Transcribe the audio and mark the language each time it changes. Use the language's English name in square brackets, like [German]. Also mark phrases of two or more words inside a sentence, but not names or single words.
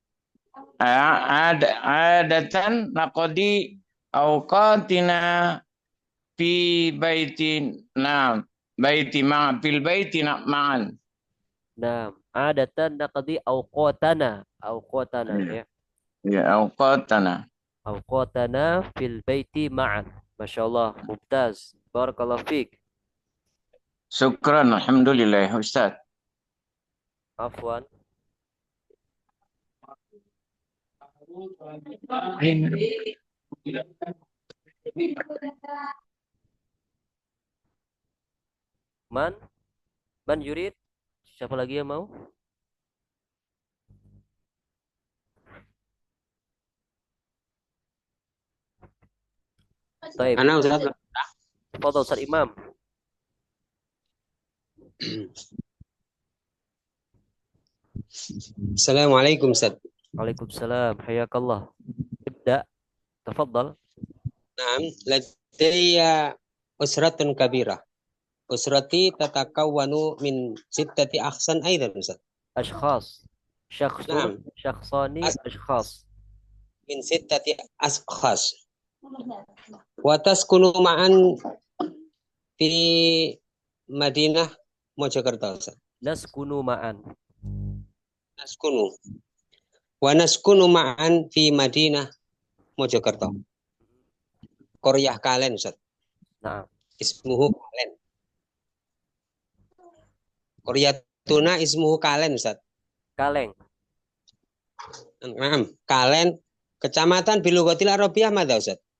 [Arabic] نقضي أوقاتنا في بيت في البيت معا. Nah, عادة نقضي أوقاتنا ya. Ya, awqatana. أوقاتنا في البيت معا. ما شاء الله, ممتاز. بارك الله فيك. شكرا، الحمد لله أستاذ. عفوا. من يريد? [Indonesian] Siapa lagi yang mau? Baik. [Arabic] أنا أستاذ. فضل أستاذ إمام. السلام عليكم أستاذ. وعليكم السلام. حياك الله. ابدأ. تفضل. نعم، لدي أسرة كبيرة. أسرتي تتكون من ستة أشخاص أيضا أستاذ. أشخاص. شخص. شخصان. أشخاص. من ستة أشخاص. وتسكن معا في مدينة Mojokerto أستاذ. نسكن معا. نسكن. ونسكن معا في مدينة Mojokerto. قرية Kalen أستاذ. [Indonesian] Nah. [Arabic] Ismuhu Kalen. قريتنا اسمه Kalen أستاذ. Kaleng. Naam, Kalen. [Indonesian] Kecamatan [Arabic] باللغة العربية [Indonesian] mana Ustaz?